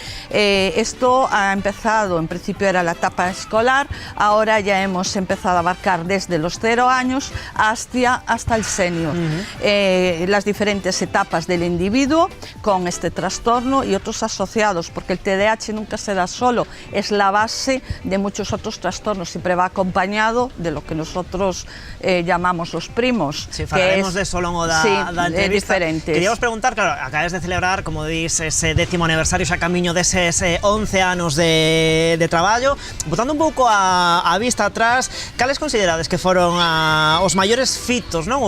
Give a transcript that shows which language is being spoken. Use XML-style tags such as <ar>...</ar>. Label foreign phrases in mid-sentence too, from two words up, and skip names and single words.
<es>Esto ha empezado, en principio era la etapa escolar, ahora ya hemos empezado a abarcar desde los 0 años hasta el senior. Las diferentes etapas del individuo con este trastorno y otros asociados, porque el TDAH nunca se da solo, es la base de muchos otros trastornos, siempre va acompañado de lo que nosotros llamamos los primos.</es> <gl>Sí, falaremos de eso longo da entrevista. Diferentes. Queríamos preguntar, claro, acabas de celebrar, como dis, ese 10º aniversario xa camiño deses 11 anos de traballo. Botando un pouco a vista atrás, cales considerades que foron os maiores fitos, non?</gl>